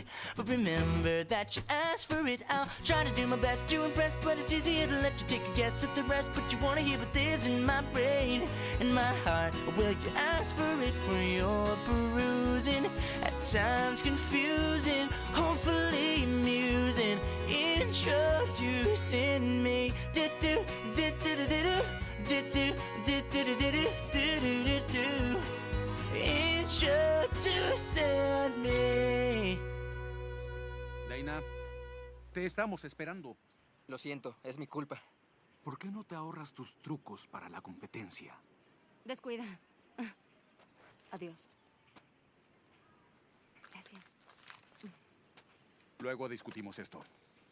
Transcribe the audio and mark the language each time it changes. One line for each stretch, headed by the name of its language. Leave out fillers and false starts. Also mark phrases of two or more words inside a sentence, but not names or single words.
English: But remember that you asked for it. I'll try to do my best to impress, but it's easier to let you take a guess at the rest. But you wanna hear what lives in my brain, in my heart. Well, you asked for it for your perusing. At times confusing, hopefully amusing. Introducing me. Do-do, do-do-do-do-do. Do-do, do-do-do-do-do-do-do-do. Introducing me.
Spanish: Dana, te estamos esperando. Lo siento, es mi culpa. ¿Por qué no te ahorras tus trucos para la competencia? Descuida. Adiós. Gracias. Luego discutimos esto.